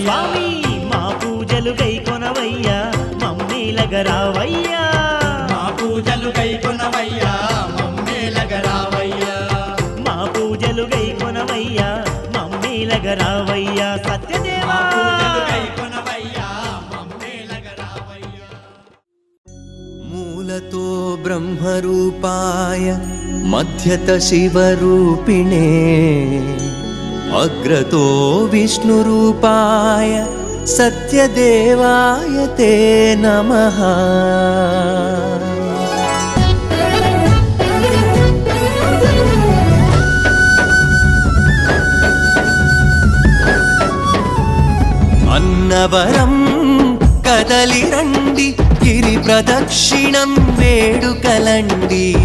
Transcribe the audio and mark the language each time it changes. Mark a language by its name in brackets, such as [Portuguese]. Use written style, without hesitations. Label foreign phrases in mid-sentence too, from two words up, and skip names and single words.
[Telugu] స్వామి మా పూజలు గైకొనవయ్యా మమ్మీలగరావయ్యా మా పూజలు కైకొనవయ్యా మమ్మేలగరావయ్యా మా పూజలు గైకొనవయ్యా మమ్మీలగరావయ్యా మా సత్యదేవా పూజలు కైకొనవయ్యా మమ్మేలగరావయ్యా [Sanskrit] मूलतो ब्रह्मरूपाय मध्यत शिवरूपिणे अग्रतो विष्णुरूपाय सत्यदेवाय ते नमः [Telugu] అన్నవరం కదలిరండి గిరి ప్రదక్షిణం వేడుకలండి